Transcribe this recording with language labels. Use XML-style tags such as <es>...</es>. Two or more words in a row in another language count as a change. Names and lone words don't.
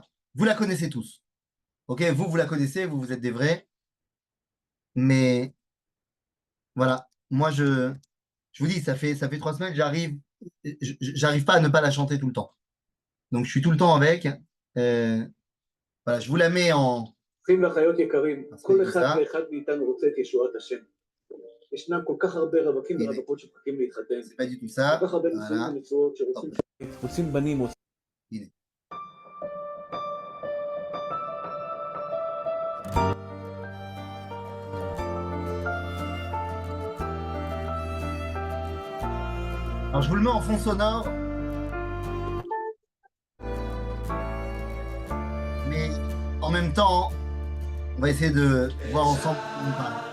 <fr>Vous la connaissez tous. Ok, vous la connaissez, vous êtes des vrais. Mais voilà, moi, je vous dis, ça fait 3 semaines, j'arrive pas à ne pas la chanter tout le temps. Donc, je suis tout le temps avec. Voilà, je vous la mets en...</fr> <he>אחים ואחיות יקרים, כל מספיק אחד בסדר. ואחד מאיתנו רוצה את ישועת השם. ישנם כל כך הרבה רווקים הנה. ורווקות שמחכים להתחתן,</he> <fr>C'est pas du tout ça.</fr> <he>כל כך הרבה</he> <fr>Voilà.</fr> <he>נישואים ונשואות שרוצים... רוצים בנים, הנה.</he> <fr>Alors, je vous le mets en fond sonore. Mais en même temps, on va essayer de voir ensemble où on parle.</fr>